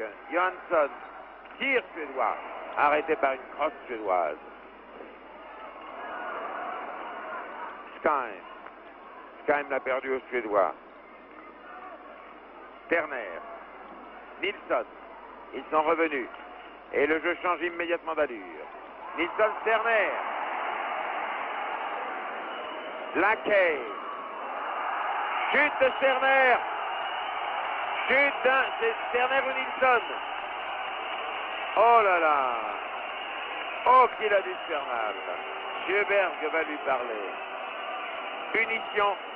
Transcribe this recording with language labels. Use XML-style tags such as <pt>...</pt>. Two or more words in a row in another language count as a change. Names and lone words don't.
<fr>Johansson, tir suédois, arrêté par une crosse suédoise. Skyme. Skyme l'a perdu aux Suédois. Terner. Nilsson. Ils sont revenus. Et le jeu change immédiatement d'allure. Nilsson, Terner. Lackey. Chute de Terner. Chute d'un... C'est Terner ou Nilsson. Oh là là. Oh qu'il a du infernal. Sjöberg va lui parler. Punition.</fr>